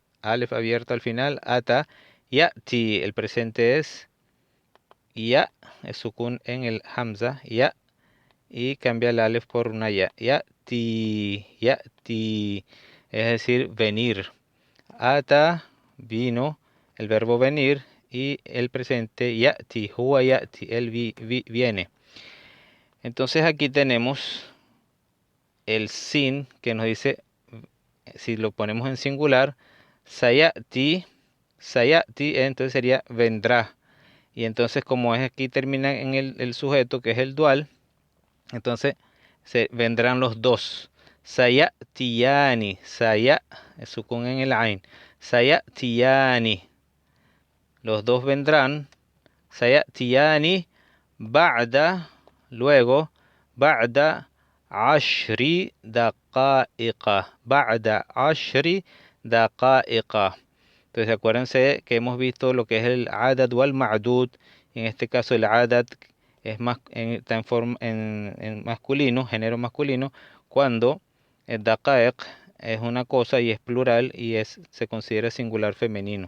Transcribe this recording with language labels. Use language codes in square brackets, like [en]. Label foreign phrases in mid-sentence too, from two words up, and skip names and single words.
[es] Alef abierto al final, ata. Yati, el presente es ya, es sukun en el hamza, ya. Y cambia el alef por una ya. ya'ti, es decir, venir. Ata, vino, el verbo venir, y el presente ya'ti, [ar] هو يأتي, [es] él viene. Entonces aquí tenemos el sin que nos dice, si lo ponemos en singular, sayati, entonces sería vendrá. Y entonces como es aquí termina en el sujeto que es el dual, entonces se vendrán los dos. Sayatiyani, sukun en el ain. Sayatiyani, los dos vendrán. [ar] سيأتيان بعد, luego, بعد عشر دقائق. بعد عشر دقائق. [es] Entonces acuérdense que hemos visto lo que es el adad o el ma'dud. En este caso el adad es más, está en masculino, género masculino, cuando el daqa'iq es una cosa y es plural y se considera singular femenino.